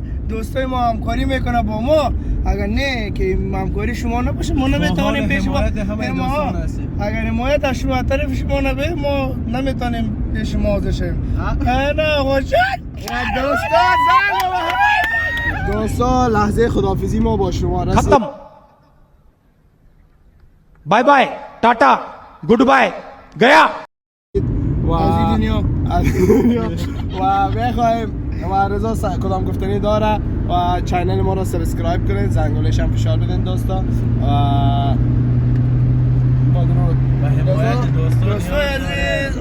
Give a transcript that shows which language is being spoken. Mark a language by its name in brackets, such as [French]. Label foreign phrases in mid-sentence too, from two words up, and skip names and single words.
[Persian] دوستای ما همکاری میکنه با ما، اگر نه که همکاری شما نباشه ما نمیتونیم پیش ما اگر حمایت از شما طرف شما نبه ما نمیتونیم پیش ما حاضر شیم. نه خوشت دوستا لحظه خداحافظی ما با شما رسید. [Hindi] खत्म [English] bye bye [Hindi] टाटा [English] good bye [Hindi] गया [Persian] از دنیا و بخوایم و رضا کدام گفتنی داره و چینل ما رو سابسکرایب کنید، زنگولش هم فشار بدین دوستا و با درود و حمایت دوستای عزیز.